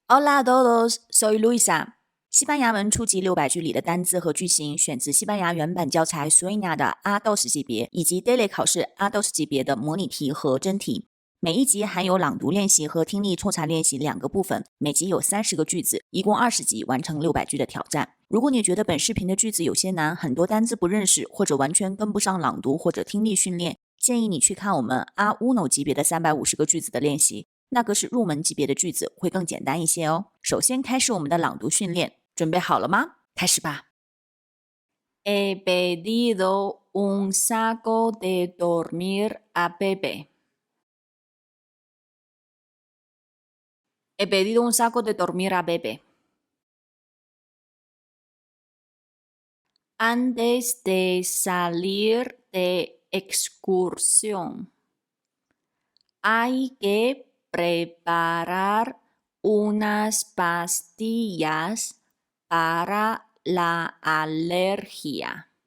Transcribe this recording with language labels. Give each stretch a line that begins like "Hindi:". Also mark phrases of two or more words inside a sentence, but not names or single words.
Spanish: Hola a todos, soy Luisa。
Chinese: 西班牙文初级600句里的单字和句型选自西班牙原版教材 Sueña 的 A2 级别，以及 Daily 考试 A2 级别的模拟题和真题。每一集含有朗读练习和听力抽查练习2个部分，每集有30个句子，一共20集完成600句的挑战。如果你觉得本视频的句子有些难，很多单字不认识，或者完全跟不上朗读或者听力训练，建议你去看我们 A1 级别的350个句子的练习。那个是入门级别的句子，会更简单一些哦。首先开始我们的朗读训练，准备好了吗？开始吧。
Spanish: He pedido un saco de dormir a Pepe. He pedido un saco de dormir a Pepe. Antes de salir de excursión, hay que preparar unas pastillas para la alergia.